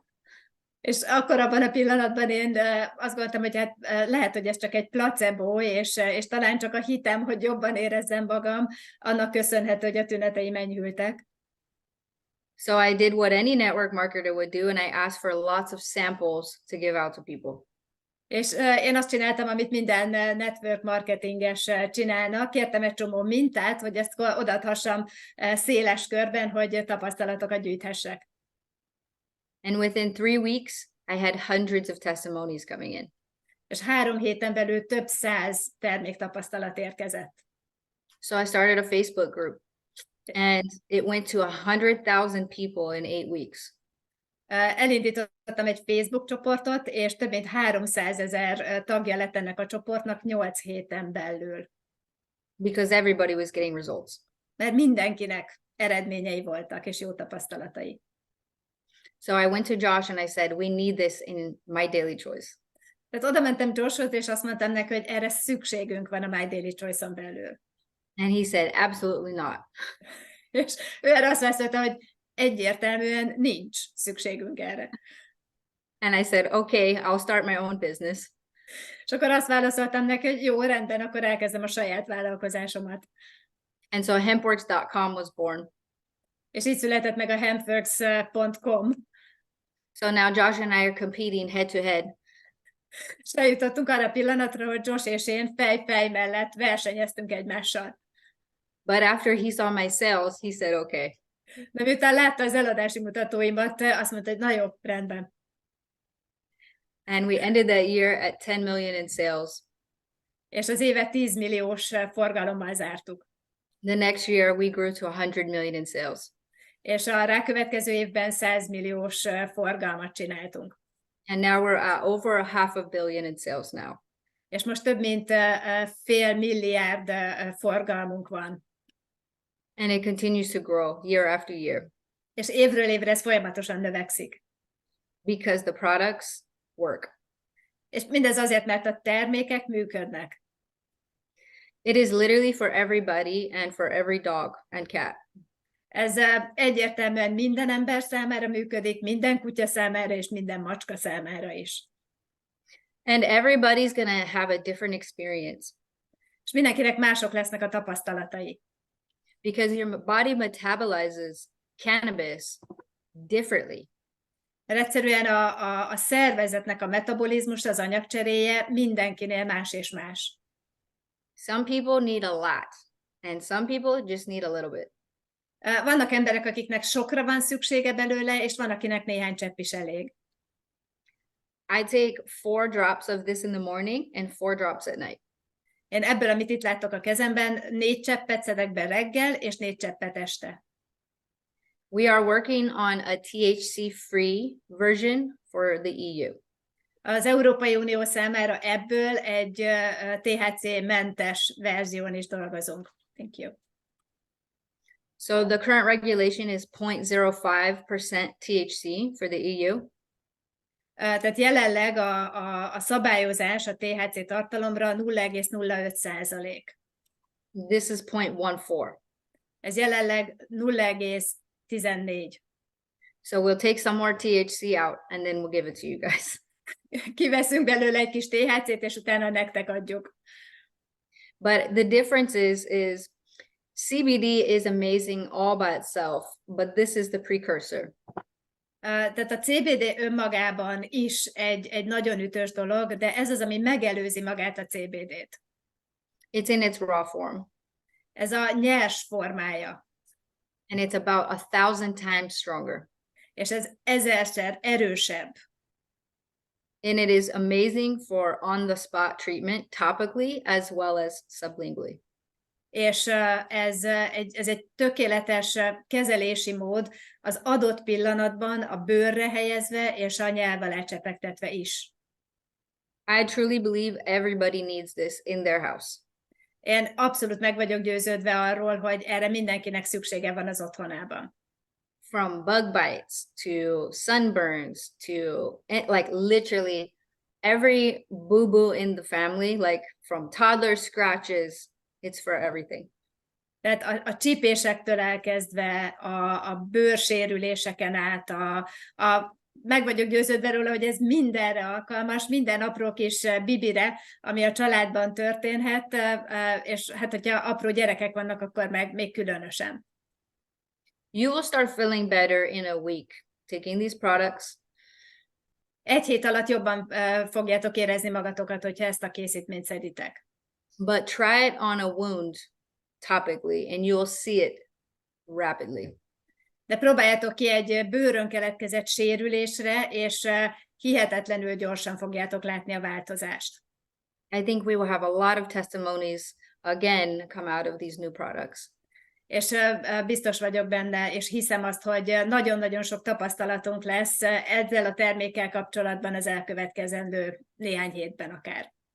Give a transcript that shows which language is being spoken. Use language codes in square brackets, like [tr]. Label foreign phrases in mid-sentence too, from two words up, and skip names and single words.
[hu] És akkor abban a pillanatban én azt gondoltam, hogy hát lehet, hogy ez csak egy placebo, és talán csak a hitem, hogy jobban érezzem magam, annak köszönhető, hogy a tüneteim enyhültek. [en] So I did what any network marketer would do, and I asked for lots of samples to give out to people. [hu] És én azt csináltam, amit minden [en] network marketinges [hu] csinálnak, kértem egy csomó mintát, hogy ezt odaadhassam széles körben, hogy tapasztalatokat gyűjthessek. [en] And within 3 weeks, I had hundreds of testimonies coming in. [hu] És 3 héten belül több 100 terméktapasztalat érkezett. [en] So I started a Facebook group, and it went to 100,000 people in 8 weeks. [hu] Elindítottam egy Facebook csoportot, és több mint 300 000 tagja lett ennek a csoportnak 8 héten belül. [en] Because everybody was getting results. [hu] Mert mindenkinek eredményei voltak, és jó tapasztalatai. [en] So I went to Josh and I said, we need this in My Daily Choice. [hu] Tehát oda mentem Joshhoz, és azt mondtam neki, hogy erre szükségünk van a My Daily Choice-on belül. [en] And he said, absolutely not. [hu] És ő erre azt válaszolta, hogy egyértelműen nincs szükségünk erre. [en] And I said, okay, I'll start my own business. [hu] És akkor azt válaszoltam neki, hogy jó, rendben, akkor elkezdem a saját vállalkozásomat. [en] And so HempWorx.com was born. [hu] És így született meg a HempWorx.com. [en] So now Josh and I are competing head to head. [hu] És eljutottunk arra a pillanatra, hogy Josh és én fej mellett versenyeztünk egymással. [en] But after he saw my sales, he said, okay. [hu] De miután látta az eladási mutatóimat, azt mondta, hogy na jó, rendben. [en] And we ended that year at 10 million in sales. [hu] És az évet 10 milliós forgalommal zártuk. [en] The next year we grew to 100 million in sales. [hu] És a rákövetkező évben 100 milliós forgalmat csináltunk. [en] And now we're at over $500 million in sales now. [hu] És most több mint fél milliárd forgalmunk van. [en] And it continues to grow year after year. [hu] És évről évre ez folyamatosan növekszik. [en] Because the products work. [hu] És mindez azért, mert a termékek működnek. [en] It is literally for everybody and for every dog and cat. [hu] Ez egyértelműen minden ember számára működik, minden kutya számára és minden macska számára is. [en] And everybody's gonna have a different experience. [hu] És mindenkinek mások lesznek a tapasztalatai. [en] Because your body metabolizes cannabis differently. [hu] Mert egyszerűen a szervezetnek a metabolizmus, az anyagcseréje mindenkinél más és más. [en] Some people need a lot, and some people just need a little bit. [hu] Vannak emberek, akiknek sokra van szüksége belőle, és van, akinek néhány csepp is elég. [en] I take 4 drops of this in the morning and 4 drops at night. [hu] Én ebből, amit itt láttok a kezemben, 4 cseppet szedek be reggel, és 4 cseppet este. [en] We are working on a THC-free version for the EU. [hu] Az Európai Unió számára ebből egy THC-mentes verzión is dolgozunk. [en] Thank you. So the current regulation is 0.05% THC for the EU. [hu] Tehát jelenleg a szabályozás a THC tartalomra 0,05%. [en] This is 0.14. [hu] Ez jelenleg 0,14. [en] So we'll take some more THC out and then we'll give it to you guys. [hu] Kiveszünk belőle egy kis THC-t, és utána nektek adjuk. [en] But the difference is CBD is amazing all by itself, but this is the precursor. [hu] Tehát a CBD önmagában is egy nagyon ütős dolog, de ez az, ami megelőzi magát a CBD-t. [en] It's in its raw form. [hu] Ez a nyers formája. [en] And it's about 1,000 times stronger. [hu] És ez 1000-szer erősebb. [en] And it is amazing for on-the-spot treatment topically as well as sublingually. [hu] És ez egy tökéletes kezelési mód az adott pillanatban a bőrre helyezve és a nyelv alá csepegtetve is. [en] I truly believe everybody needs this in their house. [hu] Én abszolút meg vagyok győződve arról, hogy erre mindenkinek szüksége van az otthonában. [en] From bug bites to sunburns to like literally every boo-boo in the family, like from toddler scratches, it's for everything. [hu] Tehát a csípésektől elkezdve a bőrsérüléseken át, meg vagyok győződve róla, hogy ez mindenre alkalmas, minden apró kis bibire, ami a családban történhet, és hát, hogyha apró gyerekek vannak, akkor meg még különösen. [en] You will start feeling better in a week taking these products. [hu] Egy hét alatt jobban fogjátok érezni magatokat, hogyha ezt a készítményt szeditek. [en] But try it on a wound topically and you'll see it rapidly. [hu] De próbáljátok ki egy bőrön keletkezett sérülésre, és hihetetlenül gyorsan fogjátok látni a változást. [en] I think we will have a lot of testimonies again come out of these new products. [hu] És biztos vagyok benne, és hiszem azt, hogy nagyon-nagyon sok tapasztalatunk lesz ezzel a termékkel kapcsolatban az elkövetkezendő néhány hétben akár.